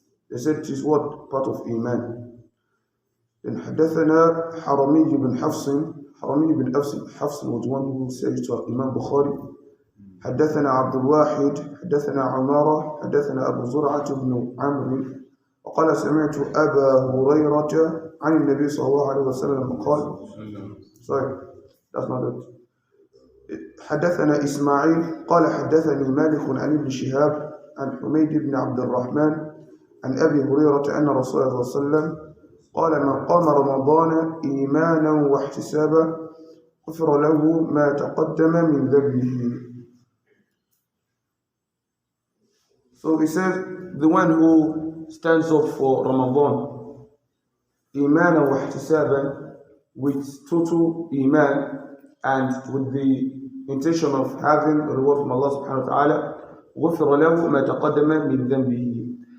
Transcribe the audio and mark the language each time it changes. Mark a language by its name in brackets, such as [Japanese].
[English] They said it is what? Part of Iman. Then [Arabic] حدثنا حرمي بن حفص [English] was one who said it to Imam Bukhari. [Arabic] حدثنا عبد الواحد حدثنا عمارة حدثنا أبو زرعة بن عمرو وقال سمعت أبا هريرة عن النبي صلى الله عليه وسلم قال [English] sorry that's not it. [Arabic] حدثنا إسماعيل قال حدثني مالك عن ابن شهاب عن حميد بن عبد الرحمن عن أبي هريرة أن رسول الله صلى الله عليه وسلم قال من قام رمضان إيمانا واحتسابا غفر له ما تقدم من ذنبه. [English] So he says, the one who stands up for Ramadan, Iman wa ihtisaban, with total Iman and with the intention of having a reward from Allah subhanahu wa ta'ala, [Arabic] غُفِرَ لَهُ مَا تَقَدَّمَ مِنْ ذَنْبِهِ.